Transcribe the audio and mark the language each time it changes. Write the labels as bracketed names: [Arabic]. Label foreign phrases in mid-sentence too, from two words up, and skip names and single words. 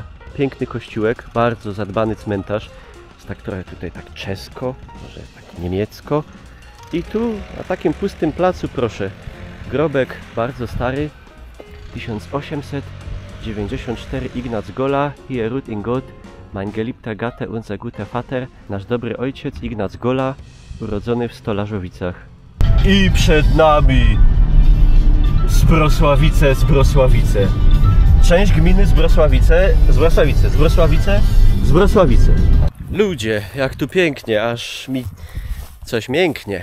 [Polish] Piękny kościółek, bardzo zadbany cmentarz. Jest tak trochę tutaj tak czesko, może tak niemiecko. I tu na takim pustym placu, proszę, grobek bardzo stary, 1894, Ignaz Gola, [German] hier ruht in Gott, mein geliebter Gatte, unser guter Vater, [Polish] nasz dobry ojciec Ignaz Gola, urodzony w Stolażowicach. I przed nami Zbrosławice. Część gminy Zbrosławice. Ludzie, jak tu pięknie, aż mi coś mięknie.